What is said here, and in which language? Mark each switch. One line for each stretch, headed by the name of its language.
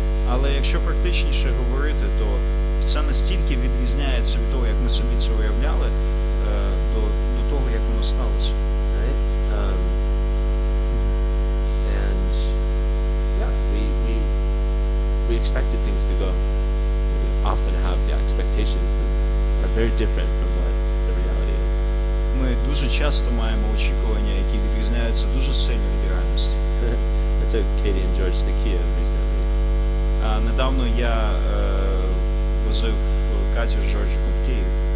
Ukrainian: Але якщо практичніше говорити, то все настільки відрізняється від того, як ми собі це уявляли, до того, як воно сталося.
English: Right? And yeah, we expected things to go. We often have expectations that are very different from what the reality is.
Ukrainian: Ми дуже часто маємо очікування, які відрізняються дуже сильно від реальності.
English: I took Katie and George to Kiev recently.
Ukrainian: Недавно я возив Катю з Жоржиком в Київ.